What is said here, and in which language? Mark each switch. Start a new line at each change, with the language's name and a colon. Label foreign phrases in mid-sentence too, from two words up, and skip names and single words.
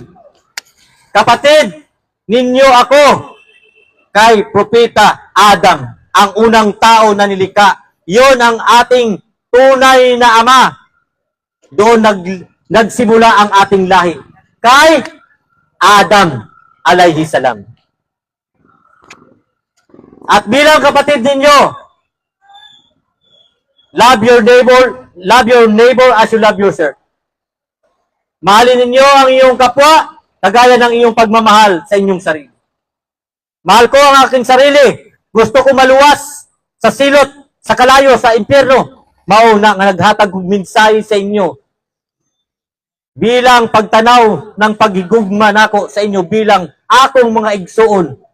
Filipino: Kapatid ninyo ako kay Propeta Adam, ang unang tao na nilikha. Yon ang ating tunay na ama. Doon nagsimula ang ating lahi. Kay Adam,
Arabic: عليه السلام.
Filipino: At bilang kapatid ninyo,
English: love your neighbor as you love yourself.
Filipino: Mahalin ninyo ang iyong kapwa, kagaya ng iyong pagmamahal sa inyong sarili. Mahal ko ang aking sarili.
Cebuano: Gusto ko maluwas sa silot, sa kalayo, sa impyerno. Mauna nga naghatag og mensahe sa inyo. Bilang pagtanaw ng paghigugma nako sa inyo bilang akong mga igsuon.